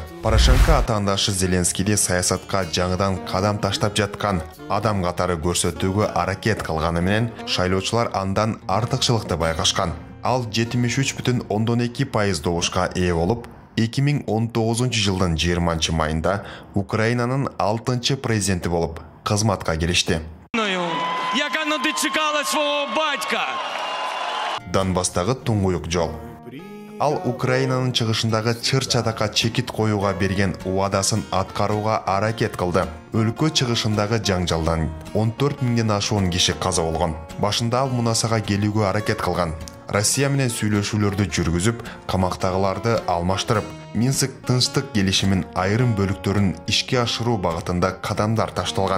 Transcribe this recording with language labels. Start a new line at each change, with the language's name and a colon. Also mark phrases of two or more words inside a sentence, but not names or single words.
Kyrgyz: Порошенко атаандашы Зеленскийди саясатка жаңыдан кадам таштап жаткан адам катары көрсөтүүгө аракет кылганы менен шайлоочулар андан артыкчылыкты байкашкан. Ал 73,2% добушка ээ болуп, 2019 жылдын 20 майында Украинанын 6-чы президенти болуп кызматка киришти.
Ukrainian: Яка не дочекала свого батька.
Kyrgyz: Донбасстагы туңгуюк жол. Ал Украинанын чыгышындагы чыр-чатакка чекит коюуга берген убадасын аткарууга аракет кылды. Өлкө чыгышындагы жаңжалдан 14 миңден ашуун киши каза болгон. Башында ал Мунасага келүүгө аракет кылган. Россия менен сүйлөшүүлөрдү жүргүзүп, камактагыларды алмаштырып, Минск тынчтык келишимин айрым бөлүктөрүн ишке ашыруу багытында кадамдар ташталган.